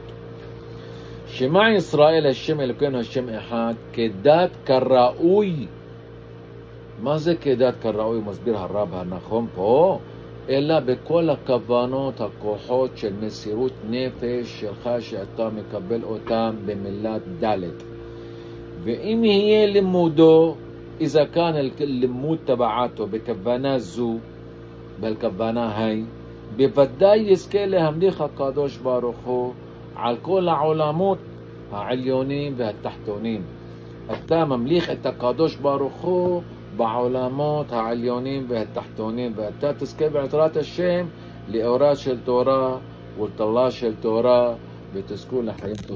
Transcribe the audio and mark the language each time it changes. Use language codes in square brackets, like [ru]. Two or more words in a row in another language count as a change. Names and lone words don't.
[he] שמע ישראל השם אלוקינו השם אחד, כדת כראוי. מה זה כדת כראוי? מסביר הרב הנכון פה, אלא בכל הכוונות, הכוחות של מסירות נפש שלך, שאתה מקבל אותם במילת ד'. ואם יהיה לימודו, [ar] إذا كان اللمود تبعاته [he] בכוונה זו, בכוונה هاي, בוודאי יזכה להמליך הקדוש ברוך הוא על כל העולמות העליונים והתחתונים. אתה ממליך את הקדוש ברוך הוא בעולמות העליונים והתחתונים, ואתה תזכה בעזרת השם לאורה של תורה ולטלה של תורה, ותזכו לחיים טובים ושלום.